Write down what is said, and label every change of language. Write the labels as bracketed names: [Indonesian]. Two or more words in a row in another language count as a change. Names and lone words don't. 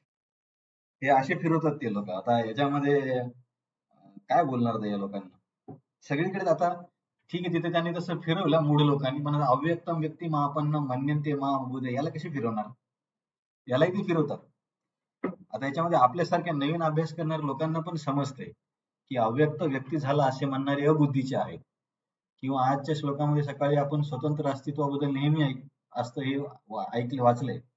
[Marathi] हे असे फिरवतात ते लोक. आता याच्यामध्ये काय बोलणार आता या लोकांना? सगळीकडे आता ठीक आहे, तिथे त्यांनी तसं फिरवलं मूळ लोकांनी, पण [Sanskrit] अव्यक्तम व्यक्ती मापन्न मन्यन्ते माम बुधे [Marathi] याला कशी फिरवणार? यालाही ते फिरवतात. आता याच्यामध्ये आपल्यासारख्या नवीन अभ्यास करणाऱ्या लोकांना पण समजतंय की अव्यक्त व्यक्ती झाला असे म्हणणारे अबुद्धीचे आहेत. किंवा आजच्या श्लोकामध्ये सकाळी आपण स्वतंत्र अस्तित्वाबद्दल नेहमी असतं हे ऐकले वाचलंय.